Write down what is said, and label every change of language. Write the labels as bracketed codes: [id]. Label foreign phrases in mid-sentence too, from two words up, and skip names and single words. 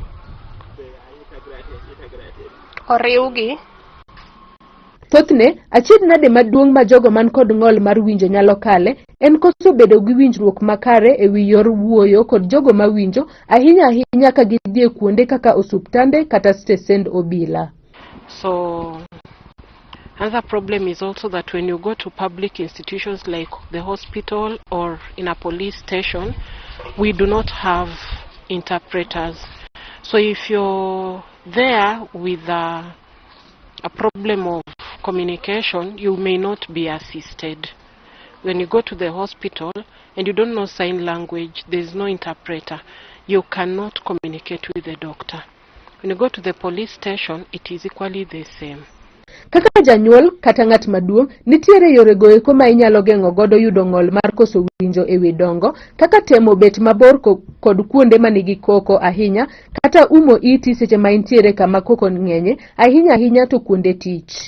[luo] Oriwgi. Thothne, achiedh nade maduong' ma jogo man kod ng'ol mar winjo nyalo kale en koso bedo gi winjruok makare e wi yor wuoyo kod jogo ma winjo, ahinya ka gidhie kuonde kaka osuptande kata stesend obila. [en] So another problem is also that when you go to public institutions like the hospital or in a police station, we do not have interpreters. So if you're there with a problem of communication, you may not be assisted. When you go to the hospital and you don't know sign language, there's no interpreter, you cannot communicate with the doctor. When you go to the police station, it is equally the same. [luo] Kaka janyuol kata ng'at maduong', nitiere yore goeko ma inyalo geng'o godo yudo ng'ol mar koso winjo e wi dongo, kaka temo bet mabor kod kuonde manigi koko ahinya, kata umo iti seche ma intiere kama koko ng'enye, ahinya to kuonde tich.